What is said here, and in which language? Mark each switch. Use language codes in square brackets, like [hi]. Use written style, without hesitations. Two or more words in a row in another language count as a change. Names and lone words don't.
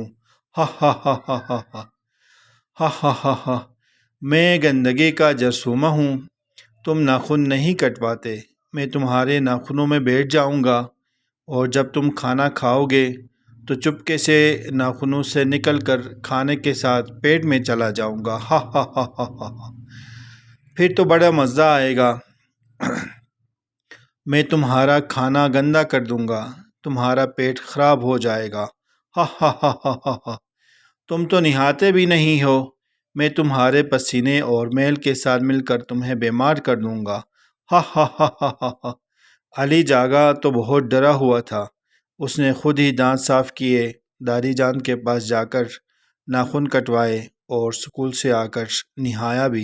[ur] ہا ہا ہا ہا ہا ہا ہا ہا ہا ہا، میں گندگی کا جرثومہ ہوں، تم ناخن نہیں کٹواتے، میں تمہارے ناخنوں میں بیٹھ جاؤں گا، اور جب تم کھانا کھاؤ گے تو چپکے سے ناخنوں سے نکل کر کھانے کے ساتھ پیٹ میں چلا جاؤں گا۔ ہا ہا ہا ہا ہا ہا، پھر تو بڑا مزہ آئے گا، میں تمہارا کھانا گندا کر دوں گا، تمہارا پیٹ خراب ہو جائے گا۔ ہا ہا ہا ہا ہا ہا، تم تو نہاتے بھی نہیں ہو، میں تمہارے پسینے اور میل کے ساتھ مل کر تمہیں بیمار کر دوں گا۔ ہا ہا ہا ہا ہا ہا، علی جاگا تو بہت ڈرا ہوا تھا، اس نے خود ہی دانت صاف کیے، دادی جان کے پاس جا کر ناخن کٹوائے، اور اسکول سے آ کر نہایا بھی۔